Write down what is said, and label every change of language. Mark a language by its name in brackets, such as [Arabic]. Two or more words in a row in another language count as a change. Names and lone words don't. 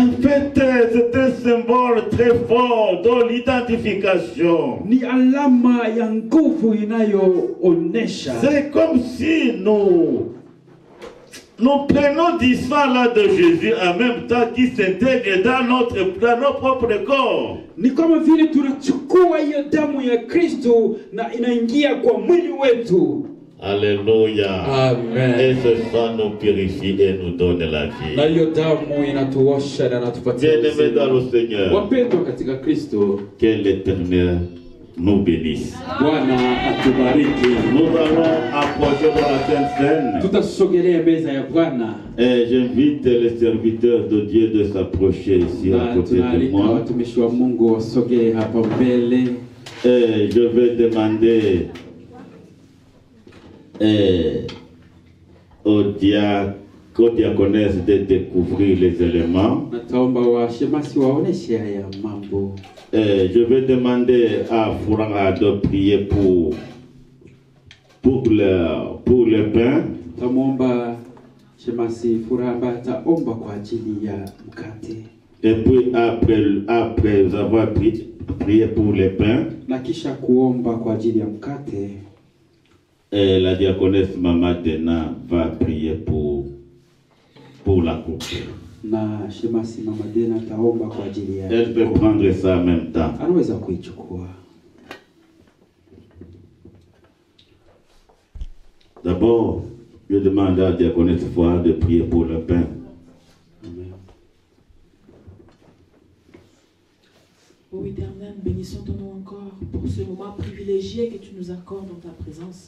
[French] en fait, c'est un symbole très fort de l'identification. [Swahili] ni alama ya nguvu inayoonesha. [French] C'est comme si nous prenons du sang là de Jésus en même temps qui s'intègre dans nos propres corps. [Swahili] Ni kama vile tunachukua hiyo damu ya Kristo na inaingia kwa mwili wetu. [French] Alléluia. Amen. Et ce sang nous purifie et nous donne la [Swahili] Na [French] vie. [Swahili] hiyo damu inatuosha na inatupatia [French] Bien-aimés dans le [Swahili] uzima. [French] Seigneur, [Swahili] Wapendwa katika Kristo, [French] que l'Éternel nous bénisse. [Swahili] Bwana atubariki. [French] Nous allons approcher de la Sainte Seine. [Swahili] Tutasogelea meza ya Bwana [French] Et j'invite les serviteurs de Dieu de s'approcher ici à [Swahili] na [French] côté de [Swahili] tunaalika [French] moi. [Swahili] watumishi wa Mungu wasogee hapa mbele. [French] Et je vais demander aux diaconesses de découvrir les éléments. [Swahili] Nataomba washemasi waoneshe haya mambo. [French] Et je vais demander à Fouranga de prier pour le pain. [Swahili] Tamwomba shemasi Furamba ataomba kwa ajili ya mkate. [French] Et puis après avoir prié pour le pain, [Swahili] Na kisha kuomba kwa ajili ya mkate, [French] et la diaconesse Mama Dena va prier pour la coupe. [Swahili] na shemasi Mama Dena ataomba kwa ajili ya. [French] Elle peut prendre ça en même temps. [Swahili] Anaweza kuichukua. [French] D'abord, je demande à la diaconesse Foire de prier pour le pain. Amen. Ô Éternel, bénissons ton nom encore pour ce moment privilégié que tu nous accordes dans ta présence.